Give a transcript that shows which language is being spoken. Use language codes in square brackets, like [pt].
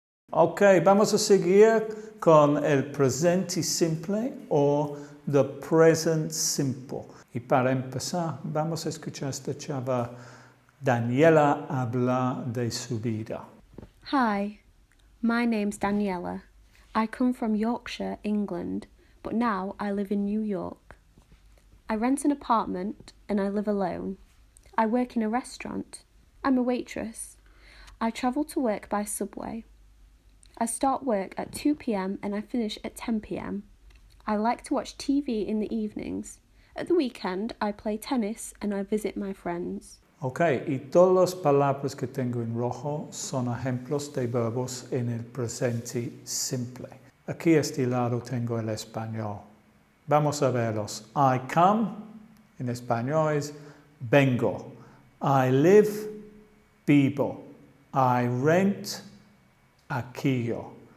[es] Ok, vamos a seguir con el presente simple o [en] the present simple. [es] Y para empezar, vamos a escuchar a esta chava Daniela hablar de su vida. [en] Hi, my name's Daniela. I come from Yorkshire, England, but now I live in New York. I rent an apartment and I live alone. I work in a restaurant. I'm a waitress. I travel to work by subway. I start work at 2 p.m. and I finish at 10 p.m. I like to watch TV in the evenings. At the weekend, I play tennis and I visit my friends. [es] Ok, y todas las palabras que tengo en rojo son ejemplos de verbos en el presente simple. Aquí a este lado tengo el español. Vamos a verlos. [en] I come, [es] en español es vengo. [en] I live, vivo. I rent, alquilo.